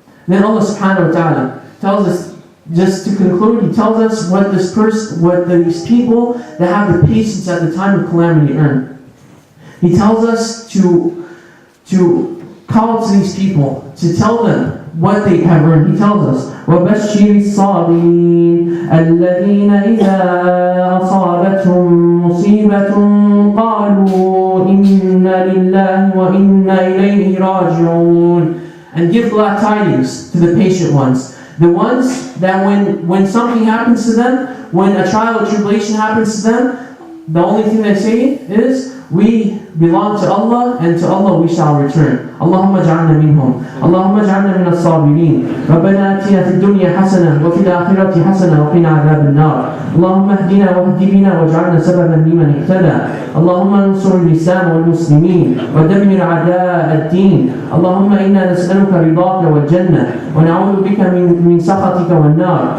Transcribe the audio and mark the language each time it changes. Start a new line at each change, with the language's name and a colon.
English: Then Allah subhanahu wa ta'ala tells us, just to conclude, He tells us what these people that have the patience at the time of calamity earn. He tells us to call to these people, to tell them what they have earned. He tells us,
Arabic: وَبَشِّرِ الصَّابِرِينَ الَّذِينَ إِذَا أَصَابَتْهُمْ مُصِيبَةٌ قَالُوا إِنَّا لِلَّهِ وَإِنَّا إِلَيْهِ رَاجِعُونَ.
English: And give glad tidings to the patient ones. The ones that when something happens to them, when a trial or tribulation happens to them, the only thing they say is, we belong to Allah and to Allah we shall return.
Arabic: اللهم اجعلنا منهم. اللهم اجعلنا من الصابرين. ربنا آتنا في الدنيا حسنة وفي الآخرة حسنة وقنا عذاب النار. اللهم اهدنا واهد بنا واجعلنا سببا لمن اهتدى. اللهم انصر الإسلام والمسلمين ودمر أعداء الدين. اللهم إنا نسألك رضاك والجنة ونعوذ بك من سخطك والنار.